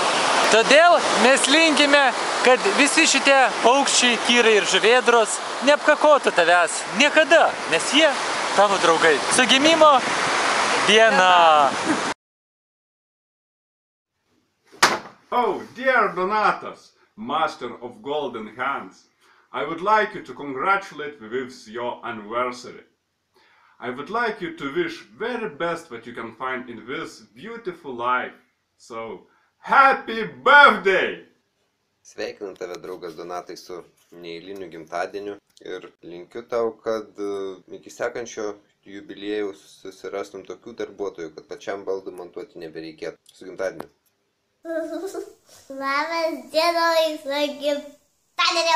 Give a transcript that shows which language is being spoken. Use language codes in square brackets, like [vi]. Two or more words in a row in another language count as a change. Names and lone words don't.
[lt] Todėl mes linkime, kad visi šitie paukščiai, tyrai ir žuvėdros neapkakotų tavęs niekada, nes jie tavo draugai. Su gimimo diena! [en] Oh, dear Donatas, master of golden hands, I would like you to congratulate me with your anniversary. I would like you to wish very best what you can find in this beautiful life. So, happy birthday! [lt] Sveikinu tave, draugas Donatai, su neeiliniu gimtadieniu ir linkiu tau, kad iki sekančio jubiliejaus susirastum tokių darbuotojų, kad pačiam baldų montuoti nebereikėtų. Su gimtadieniu. Labas dienos, su gimtadieniu.